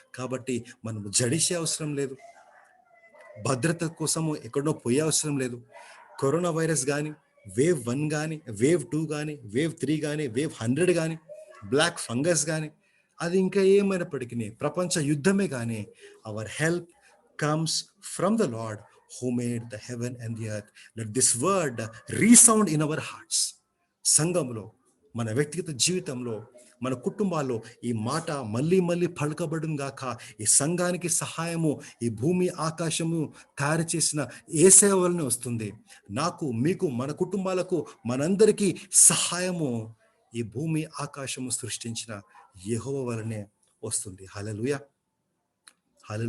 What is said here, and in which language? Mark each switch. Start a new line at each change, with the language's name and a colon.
Telugu: కాబట్టి మనం జడిసే అవసరం లేదు, భద్రత కోసము ఎక్కడో పోయే అవసరం లేదు. కరోనా వైరస్ కానీ, వేవ్ 1 కానీ, వేవ్ 2 కానీ, వేవ్ 3 కానీ, వేవ్ 100 కానీ, బ్లాక్ ఫంగస్ కానీ, అది ఇంకా ఏమైనప్పటికీ ప్రపంచ యుద్ధమే కానీ,
English: Our help comes from the lord who made the heaven and the earth. Let this word resound in our hearts.
Telugu: సంఘంలో, మన వ్యక్తిగత జీవితంలో, మన కుటుంబాల్లో ఈ మాట మళ్ళీ మళ్ళీ పలకబడును గాక. ఈ సంఘానికి సహాయము ఈ భూమి ఆకాశము తయారు చేసిన యేసయ్య వలనే వస్తుంది. నాకు, మీకు, మన కుటుంబాలకు, మనందరికీ సహాయము ఈ భూమి ఆకాశము సృష్టించిన యెహోవా వలనే వస్తుంది. హల్లెలూయా, హల్లెలూయా.